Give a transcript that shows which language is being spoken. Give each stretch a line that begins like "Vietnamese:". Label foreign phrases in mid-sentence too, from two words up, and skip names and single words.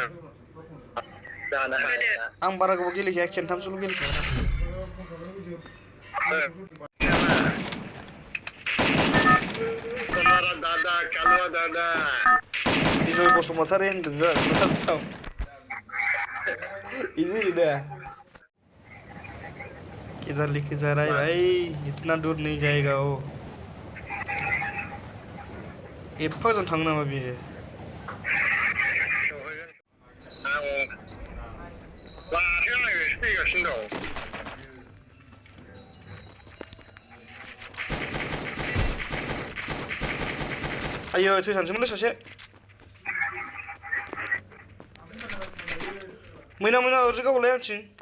Bodo: जानो हाया आं बारा गोबाव गेलेखाया खेनथामसोल' गेलेखाया दादा कालुआ दादा बिजय बसुमतारी होनदों फार्स्टआव इजी ना
Hindi: किधर लेके जा रहा है भाई इतना दूर नहीं जाएगा वो
Bodo: एफा जों थांनो नामा बियो फैगासिनो दं आयो थैसानसैमोनलै सासे मैना मैना ओरैसो गावलाय आंथिं